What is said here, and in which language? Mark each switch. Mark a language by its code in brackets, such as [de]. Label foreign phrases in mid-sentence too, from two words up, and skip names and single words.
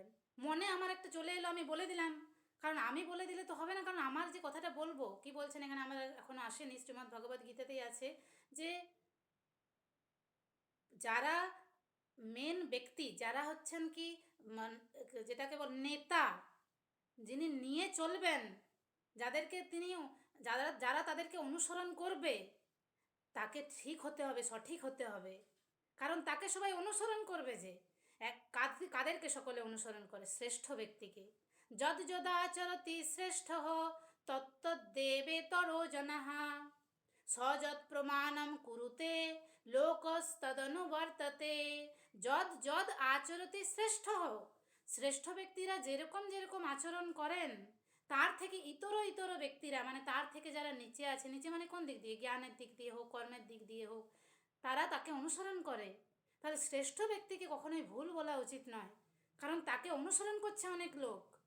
[bn] মনে আমার একটা চলে এলো, আমি বলে দিলাম, কারণ আমি বলে দিলে তো হবে না, কারণ আমার যে কথাটা বলবো কি বলছেন এখানে, আমার এখনো আসেনি, শ্রীমদ্ ভগবদ গীতাতেই আছে যে যারা মেন ব্যক্তি, যারা হচ্ছেন কি যেটাকে বল নেতা, যিনি নিয়ে চলবেন, যাদেরকে তিনি, যারা যারা তাদেরকে অনুসরণ করবে, তাকে ঠিক হতে হবে, সঠিক হতে হবে। কারণ তাকে সবাই অনুসরণ করবে যে, কাদেরকে সকলে অনুসরণ করে? শ্রেষ্ঠ ব্যক্তিকে। [sa] যদ যদাচরতি শ্রেষ্ঠ তত্তদ্দেবেতরো জনাহা সযৎ প্রমাণম কুরুতে লোকস্তদনুবর্ততে। যদ যদ আচরতি শ্রেষ্ঠ, [bn] শ্রেষ্ঠ ব্যক্তিরা যেরকম যেরকম আচরণ করেন, তার থেকে ইতর ইতর ব্যক্তিরা, মানে তার থেকে যারা নিচে আছে, নিচে মানে কোন দিক দিয়ে, জ্ঞানের দিক দিয়ে হোক, কর্মের দিক দিয়ে হোক, তারা তাকে অনুসরণ করে। তাহলে শ্রেষ্ঠ ব্যক্তিকে কখনোই ভুল বলা উচিত নয়, কারণ তাকে অনুসরণ করছে অনেক লোক।